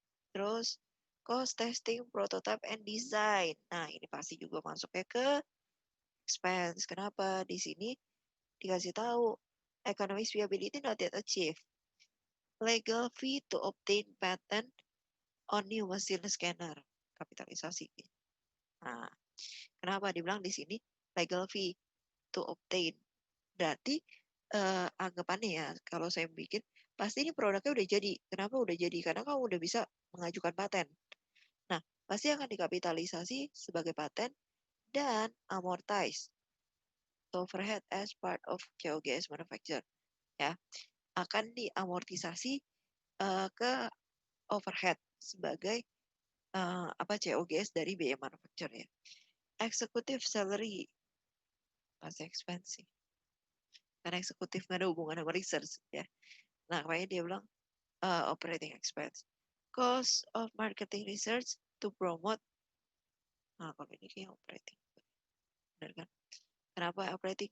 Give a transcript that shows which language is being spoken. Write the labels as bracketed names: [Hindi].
[English] Terus cost testing, prototype, and design. [Indonesian] Nah, ini pasti juga masuknya ke expense. Kenapa? Di sini dikasih tahu [English] economics viability not yet achieved. Legal fee to obtain patent on new machine scanner. [Indonesian] Kapitalisasi. Nah, kenapa dibilang di sini [English] legal fee to obtain? [Indonesian] Berarti anggapannya ya, kalau saya bikin, pasti ini produknya udah jadi. Kenapa udah jadi? Karena kamu udah bisa mengajukan paten. Nah, pasti akan dikapitalisasi sebagai paten dan [English] amortize overhead as part of COGS manufacture. [Indonesian] Ya, akan diamortisasi ke overhead sebagai COGS dari biaya manufacture ya. [English] Executive salary pasti expensive. [Indonesian] Karena eksekutif nggak ada hubungan sama research ya. Nah, makanya dia bilang operating expense. [English] Cost of marketing research to promote. [Indonesian] Nah, kalau ini kayak operating. Benar kan? Kenapa operating?